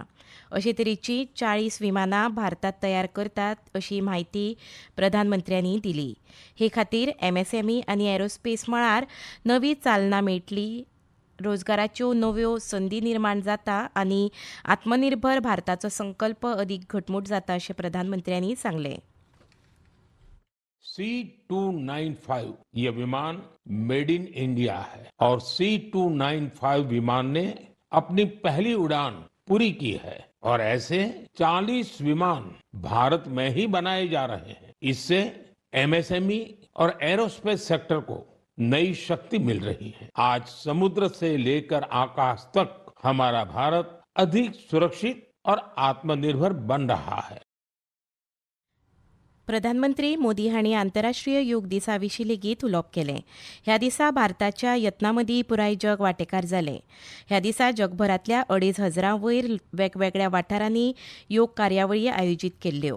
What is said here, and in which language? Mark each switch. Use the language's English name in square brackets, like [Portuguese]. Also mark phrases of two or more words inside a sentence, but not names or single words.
[Konkani] अशे तरेची 40 विमानां भारतांत तयार करतात अशी म्हायती प्रधानमंत्र्यांनी दिली. हे खातीर MSME आनी एरोस्पेस मळार नवी चालना मेळटली, रोजगाराच्यो नव्यो संदी निर्माण जाता आनी आत्मनिर्भर भारताचो संकल्प अदीक घटमूट जाता अशें प्रधानमंत्र्यांनी सांगलें. [Hindi] C-295 ये विमान [English] made in India [Hindi] है और C-295 विमान ने अपनी पहली उड़ान पूरी की है और ऐसे 40 विमान भारत में ही बनाए जा रहे हैं. इससे MSME और एरोस्पेस सेक्टर को नई शक्ति मिल रही है. आज समुद्र से लेकर आकाश तक हमारा भारत अधिक सुरक्षित और आत्मनिर्भर बन रहा है. [Konkani] प्रधानमंत्री मोदी हांणी आंतरराष्ट्रीय योग दिसा विशीं लेगीत उलोवप केलें. ह्या दिसा भारताच्या यत्नां मदीं पुराय जग वांटेकार जालें. ह्या दिसा जगभरांतल्या 2,500 वयर वेगवेगळ्या वाठारांनी योग कार्यावळी आयोजीत केल्ल्यो.